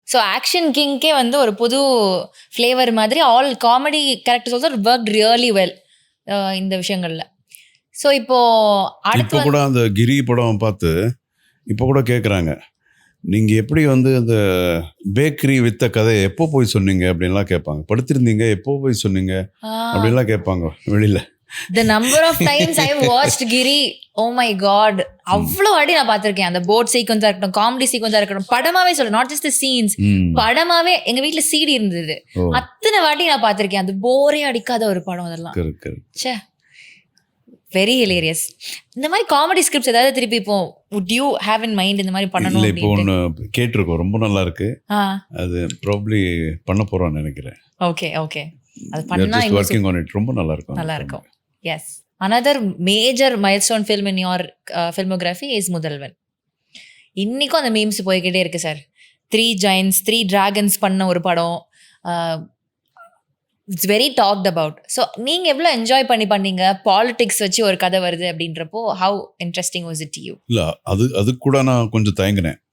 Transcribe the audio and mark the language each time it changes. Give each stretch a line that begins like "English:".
English: so action கிங்க்கே வந்து
Tamil: ஒரு புது ஃப்ளேவர் மாதிரி
English: All comedy characters also work really well இந்த விஷயங்களில். So இப்போ
Tamil: கூட அந்த கிரி படம் பார்த்து இப்போ கூட கேட்குறாங்க, நீங்கள் எப்படி வந்து அந்த பேக்கரி வித்த கதையை எப்போ போய் சொன்னீங்க அப்படின்லாம் கேட்பாங்க. படுத்திருந்தீங்க எப்போ போய் சொன்னீங்க அப்படின்லாம் கேட்பாங்க வெளியில்.
English: The number of times I watched Giri, oh my god,
Tamil: அவ்வளோ வாட்டி நான் பார்த்துருக்கேன். அந்த போட் சீக்வன்ஸாக இருக்கட்டும், காமெடி சீக்வன்ஸாக இருக்கட்டும், படமாவே சொல்றேன்,
English: not just scenes,
Tamil: படமாவே எங்க வீட்டில் CD இருந்தது. அத்தனை வாட்டி நான் பார்த்துருக்கேன். அது போரே அடிக்காத ஒரு படம் அதெல்லாம். ச்சே,
English: Very hilarious.
Tamil: இந்த மாதிரி காமெடி ஸ்கிரிப்ட்ஸ் ஏதாவது திருப்பி இப்போ
English: would you have in mind
Tamil: இந்த மாதிரி பண்ணணும்? இல்லை, இப்போ ஒன்று கேட்டிருக்கோம், ரொம்ப நல்லா இருக்கு. அது ப்ராபப்ளி பண்ண போகிறோன்னு நினைக்கிறேன். ஓகே அது பண்ணா
English: Working on it.
Tamil: ரொம்ப நல்லா இருக்கும்.
English: Yes. Another major milestone film in your filmography is Mudhalvan.
Tamil: இன்னைக்கும் அந்த மீம்ஸ் போய்கிட்டே இருக்கு சார்.
English: 3 giants 3 dragons
Tamil: பண்ண ஒரு படம்.
English: It's very talked about.
Tamil: So நீங்கள் எவ்வளோ என்ஜாய் பண்ணீங்க? பாலிடிக்ஸ் வச்சு ஒரு கதை வருது அப்படின்றப்போ
English: How interesting was it you?
Tamil: இல்லை, அது கூட நான் கொஞ்சம் தயங்கினேன்.